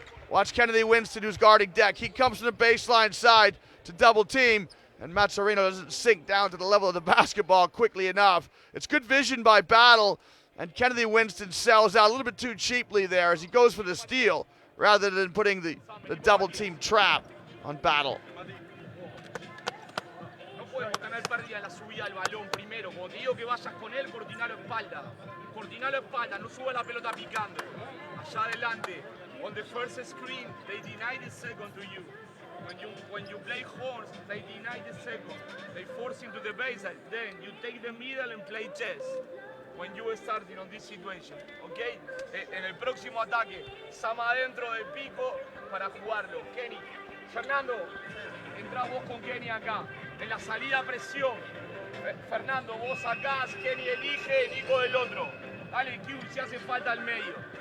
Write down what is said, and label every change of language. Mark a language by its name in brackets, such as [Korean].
[English] Watch Kennedy Winston, who's guarding Deck. He comes from the baseline side to double team, and Mazzarino doesn't sink down to the level of the basketball quickly enough. It's good vision by Battle, and Kennedy Winston sells out a little bit too cheaply there as he goes for the steal. rather than putting the double team trap on Battle. [Spanish] Podemos tener pérdida en la subida del balón primero. Cuando te digo que vayas con él, coordinalo espalda. Coordinalo espalda, no sube la pelota picando. Allá adelante. [English] On the first screen, they deny the second to you. When you play horns, they deny the second. They force into the baseline. Then you take the middle and play chess. When you are starting on this situation, ¿ok? [Spanish] En el próximo ataque, Sama adentro del pico para jugarlo. Kenny, Fernando, entra vos con Kenny acá. En la salida presión. Fernando, vos sacás, Kenny elige, Nico del otro. Dale, Q, si hace falta al medio.